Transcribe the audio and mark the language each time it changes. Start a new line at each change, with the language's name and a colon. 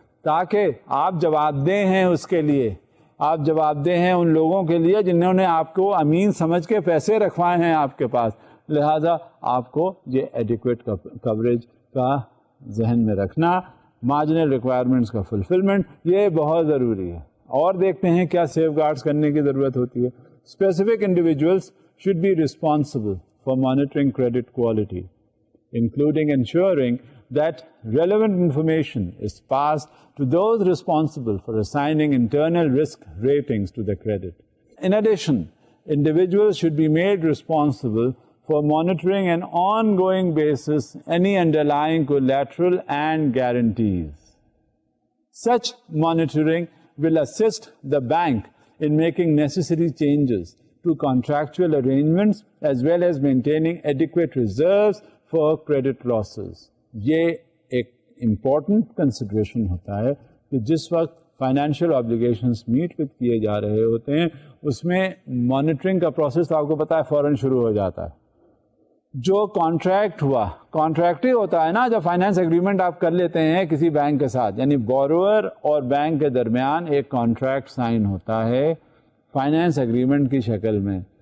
Urdu: تاکہ آپ جواب دہ ہیں اس کے لیے, آپ جواب دہ ہیں ان لوگوں کے لیے جنہوں نے آپ کو امین سمجھ کے پیسے رکھوائے ہیں آپ کے پاس. لہذا آپ کو یہ ایڈیکویٹ کوریج کا ذہن میں رکھنا, مارجنل ریکوائرمنٹس کا فلفلمنٹ, یہ بہت ضروری ہے. اور دیکھتے ہیں کیا سیف گارڈز کرنے کی ضرورت ہوتی ہے.
English: Specific individuals should be responsible for monitoring credit quality, including ensuring that relevant information is passed to those responsible for assigning internal risk ratings to the credit. In addition, individuals should be made responsible for monitoring on an ongoing basis any underlying collateral and guarantees. Such monitoring will assist the bank in making necessary changes to contractual arrangements as well as maintaining adequate reserves for credit losses.
Urdu: یہ ایک important consideration ہوتا ہے کہ جس وقت financial obligations meat with کیے جا رہے ہوتے ہیں اس میں مانیٹرنگ کا پروسیس آپ کو پتا ہے فوراً شروع ہو جاتا ہے. جو کانٹریکٹ ہوا, کانٹریکٹ ہی ہوتا ہے نا, جب فائنینس اگریمنٹ آپ کر لیتے ہیں کسی بینک کے ساتھ, یعنی بوروور اور بینک کے درمیان ایک کانٹریکٹ سائن ہوتا ہے فائنینس اگریمنٹ کی شکل میں.